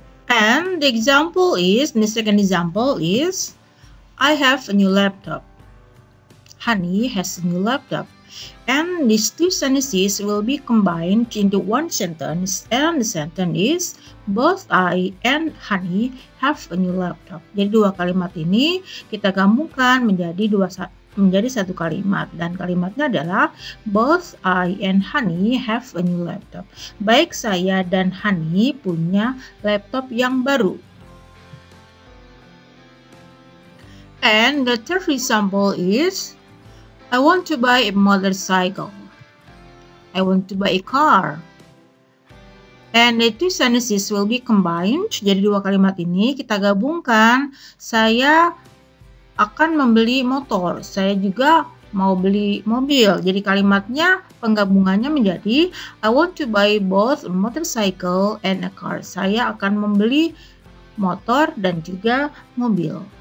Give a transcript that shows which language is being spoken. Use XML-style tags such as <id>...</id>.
<en>And the second example is, I have a new laptop. Honey has a new laptop. And these two sentences will be combined into one sentence, and the sentence is, both I and Honey have a new laptop.</en> <id>Jadi dua kalimat ini kita gabungkan menjadi satu kalimat, dan kalimatnya adalah</id> <en>both I and Honey have a new laptop.</en> <id>Baik saya dan Honey punya laptop yang baru.</id> <en>And the third example is, I want to buy a motorcycle. I want to buy a car. And the two sentences will be combined.</en> <id>Jadi dua kalimat ini kita gabungkan. Saya akan membeli motor. Saya juga mau beli mobil. Jadi kalimatnya penggabungannya menjadi</id> <en>I want to buy both a motorcycle and a car.</en> <id>Saya akan membeli motor dan juga mobil.</id>